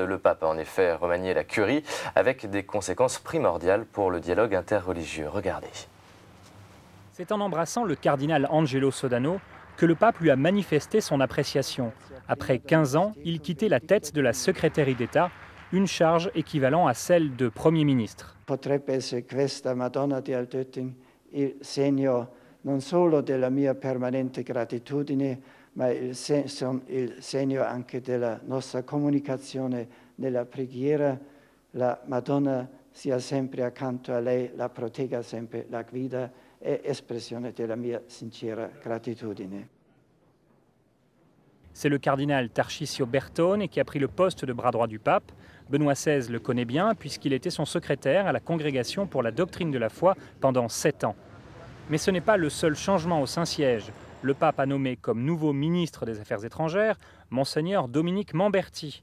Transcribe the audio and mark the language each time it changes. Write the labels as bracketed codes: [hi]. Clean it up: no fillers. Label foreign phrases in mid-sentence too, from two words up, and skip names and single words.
[fr] Le pape a en effet remanié la curie avec des conséquences primordiales pour le dialogue interreligieux. Regardez. C'est en embrassant le cardinal Angelo Sodano que le pape lui a manifesté son appréciation. Après 15 ans, il quittait la tête de la secrétaire d'État, une charge équivalent à celle de Premier ministre. [it] Potrebbe essere questa Madonna di Altötting il segno non solo della mia permanente gratitudine, ma il segno anche della nostra comunicazione nella preghiera. La Madonna sia sempre accanto a lei, la protegga sempre, la guida, è espressione della mia sincera gratitudine. [fr] C'est le cardinal Tarcisio Bertone qui a pris le poste de bras droit du pape. Benoît XVI le connaît bien puisqu'il était son secrétaire à la Congrégation pour la doctrine de la foi pendant 7 ans. Mais ce n'est pas le seul changement au Saint-Siège. Le pape a nommé comme nouveau ministre des Affaires étrangères Monseigneur Dominique Mamberti.